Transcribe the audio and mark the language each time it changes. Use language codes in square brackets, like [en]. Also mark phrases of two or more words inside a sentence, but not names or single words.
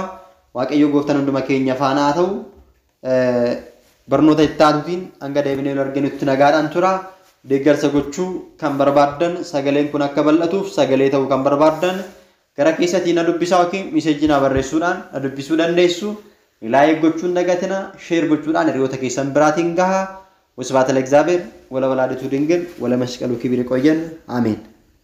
[om] Waaqayyo Gooftaan hunduma keenya faana haa ta'u. Barnoota itti aanutiin hanga deebinee nu arginutti nagaadhaan tura. Deeggarsa gochuu kan barbaaddan sagaleen kun akka bal'atuuf sagalee ta'uu kan barbaaddan gara keessatti na dubbisaa yookiin miseejii na barreessuudhaan na dubbisuu dandeessu. Laayik gochuun dagatina sheer gochuudhaan hiriyoota keessan biraatiin gaha. [gez] ወስብሐት ለእግዚአብሔር ወለወላዲቱ ድንግል ወለመስቀሉ ክብር ይቆየን። አሜን።